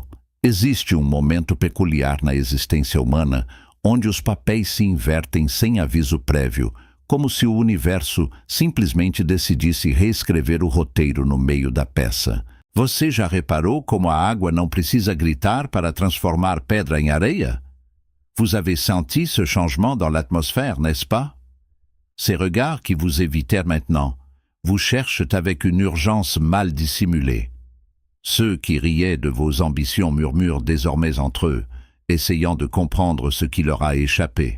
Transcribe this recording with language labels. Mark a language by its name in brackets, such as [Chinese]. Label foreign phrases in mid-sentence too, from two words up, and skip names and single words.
[Portuguese] Existe um momento peculiar na existência humana onde os papéis se invertem sem aviso prévio, como se o universo simplesmente decidisse reescrever o roteiro no meio da peça. Você já reparou como a água não precisa gritar para transformar pedra em areia? [French] Vous avez senti ce changement dans l'atmosphère, n'est-ce pas? Ces regards qui vous évitèrent maintenant vous cherchent avec une urgence mal dissimulée. Ceux qui riaient de vos ambitions murmurent désormais entre eux, essayant de comprendre ce qui leur a échappé.